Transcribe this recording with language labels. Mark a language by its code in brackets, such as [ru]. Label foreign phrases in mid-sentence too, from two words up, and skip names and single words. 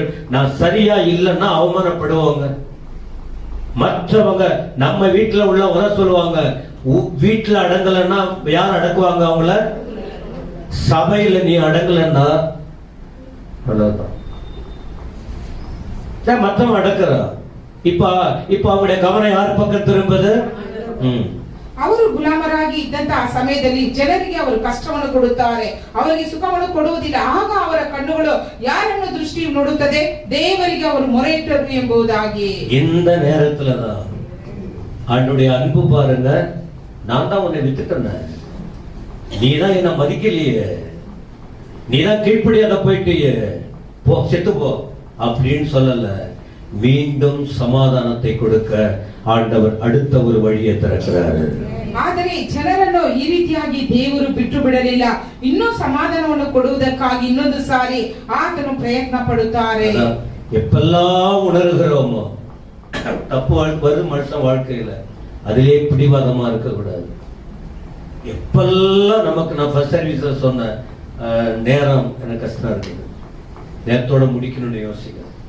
[ta] நான் சரியா இல்லைன்னா அவமானப்படுவாங்க. மற்றவங்க நம்ம வீட்டுல உள்ள வர சொல்லுவாங்க. வீட்டுல அடங்கலன்னா யார் அடக்குவாங்க? அவங்கள. சபையில நீ அடங்கலன்னா மற்றவன் அடக்குறான். இப்ப அவங்களுடைய கவனம் யார் பக்கம் திரும்புது? [kn] ಅವರು ಗುಲಾಮರಾಗಿ ಇದ್ದಂತಹ ಸಮಯದಲ್ಲಿ ಜನರಿಗೆ ಅವರು ಕಷ್ಟವನ್ನು ಕೊಡುತ್ತಾರೆ, ಅವರಿಗೆ ಸುಖವನ್ನು ಕೊಡುವುದಿಲ್ಲ. ಆಗ ಅವರ ಕಣ್ಣುಗಳು ಯಾರನ್ನು ದೃಷ್ಟಿ ನೋಡುತ್ತದೆ? ದೇವರಿಗೆ ಅವರು ಮೊರೆಯಿಟ್ಟರು ಎಂಬುದಾಗಿ. [ta] இந்த நேரத்துல தான் ஆண்டவருடைய அன்பு பாருங்க. நான் தான் உன்னை விட்டுட்டேன், நீ தான் என்ன மதிக்கலையே, நீ தான் கீழ்ப்படியாத போயிட்டியே, போ செத்து போ அப்படின்னு சொல்லல. மீண்டும் சமாதானத்தை கொடுக்க ஆண்டவர் அடுத்த ஒரு வழியை திறக்கிறாரு. [kn] ಆದರೆ ಜನರನ್ನು ಈ ರೀತಿಯಾಗಿ ದೇವರು ಬಿಟ್ಟು ಬಿಡಲಿಲ್ಲ. ಇನ್ನೂ ಸಮಾಧಾನವನ್ನು ಕೊಡುವುದಕ್ಕಾಗಿ ಇನ್ನೊಂದು ಸಾರಿ ಆತನು ಪ್ರಯತ್ನ ಪಡುತ್ತಾರೆ. [ta] எப்பெல்லாம் உணர்கிறோமோ தப்பு வருது மனுஷன் வாழ்க்கையில, அதிலே பிடிவாதமா இருக்க கூடாது. எப்பெல்லாம் நமக்கு, நான் [en] first service [ta] சொன்ன நேரம் எனக்கு கஷ்டம் இருக்குது, நேரத்தோட முடிக்கணும்னு யோசிக்கிறேன்.